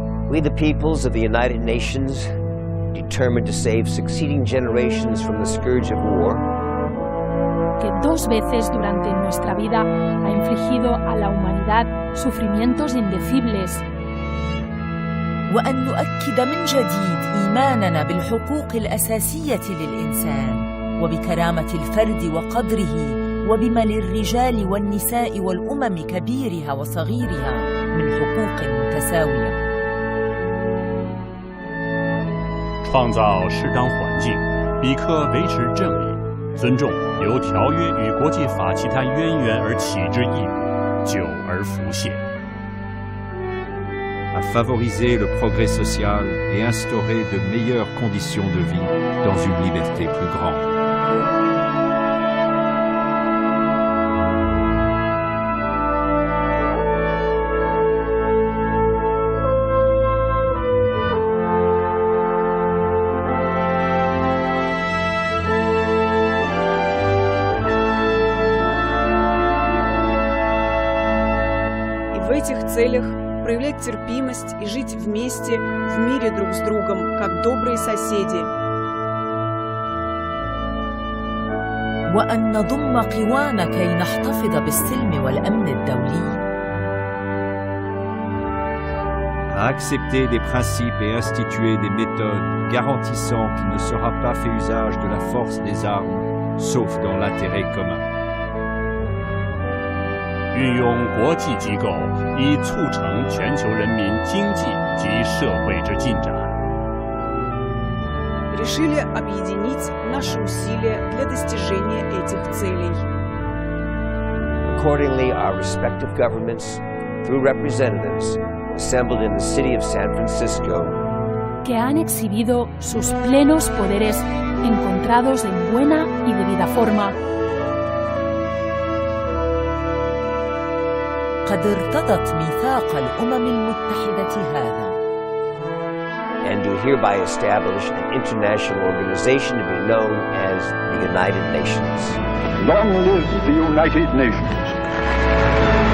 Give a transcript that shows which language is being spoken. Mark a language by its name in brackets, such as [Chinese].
[English] We, the peoples of the United Nations, determined to save succeeding generations from the scourge of war, [Spanish] que 2 veces durante nuestra vida ha infligido a la humanidad sufrimientos indecibles. [Arabic] وأن نؤكد من جديد إيماننا بالحقوق الأساسية للإنسان وبكرامة الفرد وقدره وبما للرجال والنساء والأمم كبيرها وصغيرها من حقوق متساوية. [Chinese] 创造适当环境，彼可维持正义，尊重由条约与国际法其他渊源而起之义务，久而浮现。 [French] À favoriser le progrès social et instaurer de meilleures conditions de vie dans une liberté plus grande. [Russian] целях, проявлять терпимость и жить вместе, в мире друг с другом, как добрые соседи. [Arabic] وأن نضم قوانا كي نحتفظ بالسلم والأمن الدولي. [French] À accepter des principes et instituer des méthodes garantissant qu'il ne sera pas fait usage de la force des armes, sauf dans l'intérêt commun. [Chinese] 运用国际机构以促成全球人民经济及社会之进展。 [Russian] Решили объединить наши усилия для достижения этих целей. [English] Accordingly, our respective governments, through representatives, assembled in the city of San Francisco, [Spanish] que han exhibido sus plenos poderes encontrados en buena y debida forma. [Arabic] قد ارتضت ميثاق الأمم المتحدة هذا. [English] and do hereby establish an international organization to be known as the United Nations. Long live the United Nations.